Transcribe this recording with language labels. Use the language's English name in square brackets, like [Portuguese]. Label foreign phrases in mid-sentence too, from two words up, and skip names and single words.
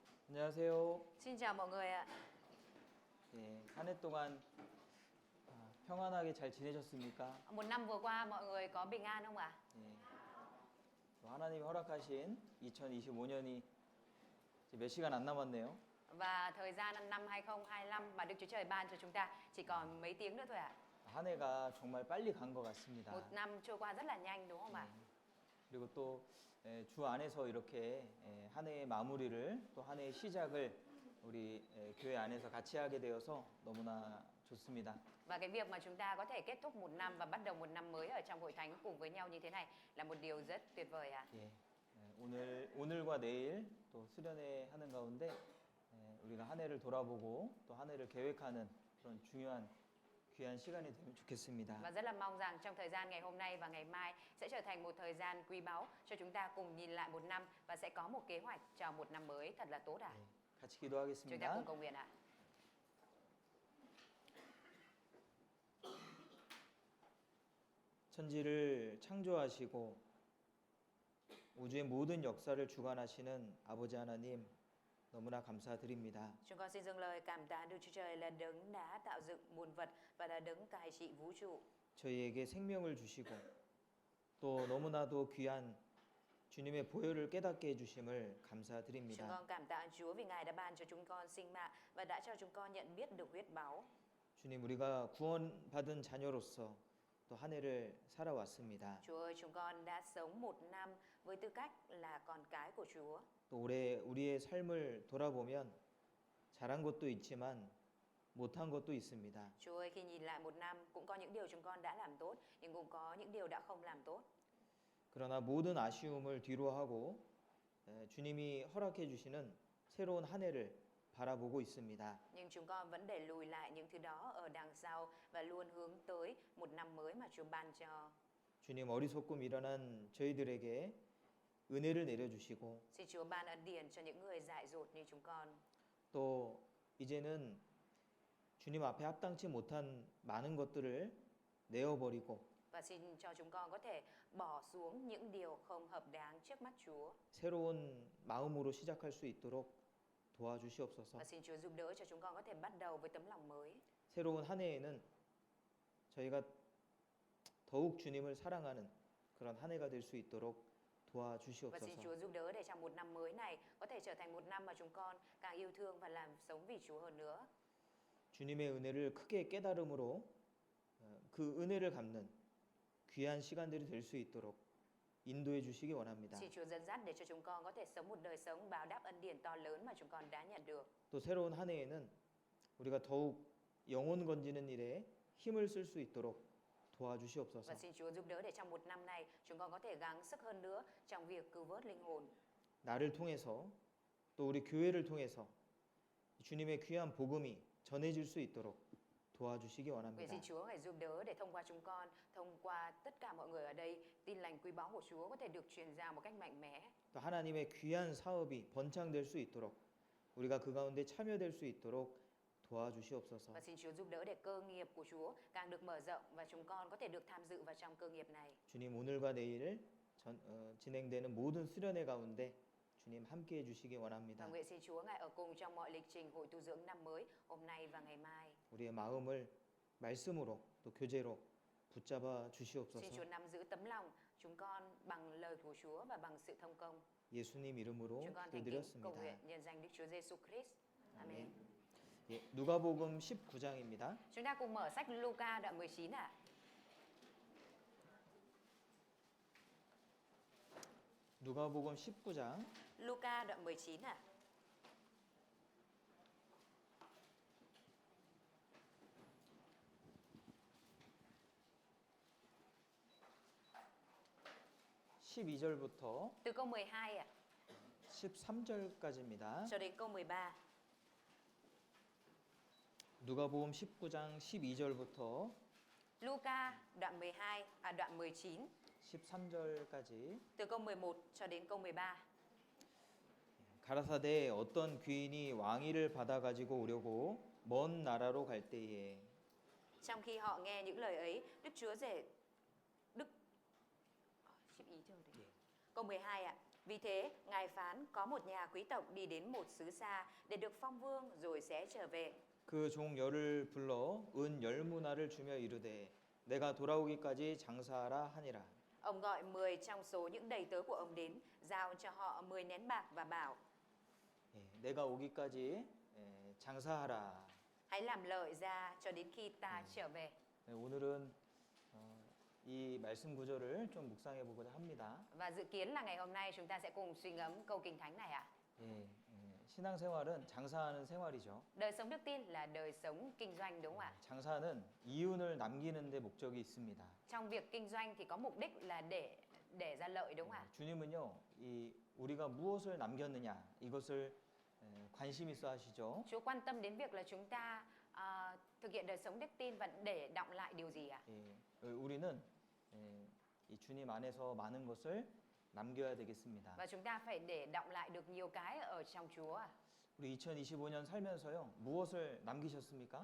[Korean] 안녕하세요. [Vietnamese] Xin chào mọi người ạ. [Korean] 예, 한 해 동안 평안하게 잘 지내셨습니까? [Vietnamese] Một năm vừa qua mọi người có bình an không ạ? [Korean] 예, 또 하나님이 허락하신 2025년이 몇 시간 안 남았네요. [Vietnamese] Và thời gian năm 2025 mà Đức Chúa Trời ban cho chúng ta chỉ còn mấy tiếng nữa thôi ạ. [Korean] 한 해가 정말 빨리 간 것 같습니다. [Vietnamese] Một năm trôi qua rất là nhanh đúng không ạ? [Korean] 그리고 또 주 안에서 이렇게 한 해의 마무리를 또 한 해의 시작을 우리 교회 안에서 같이 하게 되어서 너무나 좋습니다. [Vietnamese] Và cái việc mà chúng ta có thể kết thúc một năm và bắt đầu một năm mới ở trong hội thánh cùng với nhau như thế này là một điều rất tuyệt vời ạ. [Korean] 예, 오늘과 내일 또 수련회 하는 가운데 우리가 한 해를 돌아보고 또 한 해를 계획하는 그런 중요한 귀한 시간이 되면 좋겠습니다. [Vietnamese] Và rất là mong rằng trong thời gian ngày hôm nay và ngày mai sẽ trở thành một thời gian quý báu cho chúng ta cùng nhìn lại một năm và sẽ có một kế hoạch cho một năm mới thật là tốt ạ. [Korean] 같이 [Vietnamese] Chúng ta [Korean] 기도하겠습니다. [Vietnamese] cùng cầu nguyện ạ. [Korean] 천지를 창조하시고 우주의 모든 역사를 주관하시는 아버지 하나님 너무나 감사드립니다. [Vietnamese] Chúng con xin dâng lời cảm tạ Đức Chúa Trời là đấng đã tạo dựng muôn vật và là đấng cai trị vũ trụ. [Korean] 저희에게 생명을 주시고 또 너무나도 귀한 주님의 보혈을 깨닫게 해주심을 [Vietnamese] Chúng [Korean] 감사드립니다. [Vietnamese] con cảm tạ Chúa vì Ngài đã ban cho chúng con sinh mạng và đã cho chúng con nhận biết được huyết báu. [Korean] 주님, 우리가 구원받은 자녀로서 또 한 해를 살아왔습니다. [Vietnamese] Chúa ơi, chúng con đã sống một năm với tư cách là con cái của Chúa. [Korean] 또 올해 우리의 삶을 돌아보면 잘한 것도 있지만 못한 것도 있습니다. [Vietnamese] Chúa ơi, khi nhìn lại một năm cũng có những điều chúng con đã làm tốt, nhưng cũng có những điều đã không làm tốt. [Korean] 그러나 모든 아쉬움을 뒤로 하고 주님이 허락해 주시는 새로운 한 해를 바라보고 있습니다. [Vietnamese] Nhưng chúng con vẫn để lùi lại những thứ đó ở đằng sau và luôn hướng tới một năm mới mà Chúa ban cho. [Korean] 주님, 어리석고 미련한 저희들에게 은혜를 내려주시고 [Vietnamese] Xin Chúa ban ân điển cho những người dại dột như chúng con. [Korean] 또 이제는 주님 앞에 합당치 못한 많은 것들을 내어버리고 [Vietnamese] Và xin cho chúng con có thể bỏ xuống những điều không hợp đáng trước mắt Chúa. [Korean] 새로운 마음으로 시작할 수 있도록 도와주시옵소서. [Vietnamese] Và xin Chúa giúp đỡ cho chúng con có thể bắt đầu với tấm lòng mới. [Korean] 새로운 한 해에는 저희가 더욱 주님을 사랑하는 그런 한 해가 될 수 있도록 [Vietnamese] Và xin [Korean] 도와주시옵소서. [Vietnamese] Chúa giúp đỡ để trong một năm mới này có thể trở thành một năm mà chúng con càng yêu thương và làm sống vì Chúa hơn nữa. [Korean] 주님의 은혜를 크게 깨달음으로 그 은혜를 갚는 귀한 시간들이 될 수 있도록 인도해 주시기 원합니다. [Vietnamese] Xin Chúa dẫn dắt để cho chúng con có thể sống một đời sống báo đáp ân điển to lớn mà chúng con đã nhận được. [Korean] 또 새로운 한 해에는 우리가 더욱 영혼 건지는 일에 힘을 쓸 수 있도록 도와주시옵소서. [Vietnamese] Và xin Chúa giúp đỡ để trong một năm này chúng con có thể gắng sức hơn nữa trong việc cứu vớt linh hồn. [Korean] 나를 통해서 또 우리 교회를 통해서 주님의 귀한 복음이 전해질 수 있도록 도와주시기 [Vietnamese] Nguyện [Korean] 원합니다. [Vietnamese] xin Chúa hãy giúp đỡ để thông qua chúng con, thông qua tất cả mọi người ở đây, tin lành quý báu của Chúa có thể được truyền ra một cách mạnh mẽ. [Korean] 또 하나님의 귀한 사업이 번창될 수 있도록 우리가 그 가운데 참여될 수 있도록 도와주시옵소서. [Vietnamese] Và xin Chúa giúp đỡ để cơ nghiệp của Chúa càng được mở rộng và chúng con có thể được tham dự vào trong cơ nghiệp này. [Korean] 주님, 오늘과 내일 진행되는 모든 수련회 가운데 주님 함께 해주시기 [Vietnamese] Và [Korean] 원합니다. [Vietnamese] nguyện xin Chúa Ngài ở cùng trong mọi lịch trình hội tu dưỡng năm mới hôm nay và ngày mai. [Korean] 우리의 마음을 말씀으로 또 교제로 붙잡아 [Vietnamese] Xin Chúa [Korean] 주시옵소서. [Vietnamese] nắm giữ tấm lòng chúng con bằng lời của Chúa và bằng sự thông công. [Korean] 예수님 이름으로 [Vietnamese] Chúng con thành kính cầu [Korean] 기도드렸습니다. [Vietnamese] nguyện nhân danh Đức Chúa Giêsu Christ. Amen. [Korean] 예, 누가복음 19장입니다. [Vietnamese] Chúng ta cùng mở sách Luca đoạn 19 ạ. [Korean] 누가복음 19장 [Vietnamese] Luca đoạn 19 ạ. [Korean] (12절부터) [Vietnamese] Từ câu 12 ạ [Korean] (13절까지입니다) [Vietnamese] cho đến câu 13. [Korean] 누가복음 19장 (12절부터) [Vietnamese] Luca đoạn 12 đoạn 19 [Korean] (13절까지) [Vietnamese] từ câu 11 cho đến câu 13. [Korean] 가라사대에 어떤 귀인이 왕위를 받아 가지고 오려고 먼 나라로 갈 때에 [Vietnamese] Trong khi họ nghe những lời ấy, Đức Chúa rể Đức 12 thôi đấy. Câu 12 ạ. Vì thế, Ngài phán có một nhà quý tộc đi đến một xứ xa để được phong vương rồi sẽ trở về. [Korean] 그 종 열을 불러 은 10문화를 주며 이르되 내가 돌아오기까지 장사하라 하니라. [Vietnamese] Ông gọi 10 trong số những đầy tớ của ông đến, giao cho họ 10 nén bạc và bảo: [Korean] 예, 내가 오기까지 장사하라. [Vietnamese] hãy làm lợi ra cho đến khi ta trở về. [Korean] 네, 오늘은 이 말씀 구절을 좀 묵상해 보고자 합니다. [Vietnamese] Và dự kiến là ngày hôm nay chúng ta sẽ cùng suy ngẫm câu Kinh Thánh này ạ. [Korean] 예, 신앙생활은 장사하는 생활이죠. [Vietnamese] Đời sống đức tin là đời sống kinh doanh đúng không ạ? [Korean] 장사는 이윤을 남기는 데 목적이 있습니다. [Vietnamese] Trong việc kinh doanh thì có mục đích là để ra lợi đúng không ạ? [Korean] 주님은요, 이 우리가 무엇을 남겼느냐 이것을 관심 있어 하시죠. [Vietnamese] Chúa quan tâm đến việc là chúng ta thực hiện đời sống đức tin và để đọng lại điều gì ạ? [Korean] 예, 우리는 이 주님 안에서 많은 것을 남겨야 되겠습니다. [Vietnamese] Và chúng ta phải để đọng lại được nhiều cái ở trong Chúa ạ. [Korean] 우리 2025년 살면서요, 무엇을 남기셨습니까?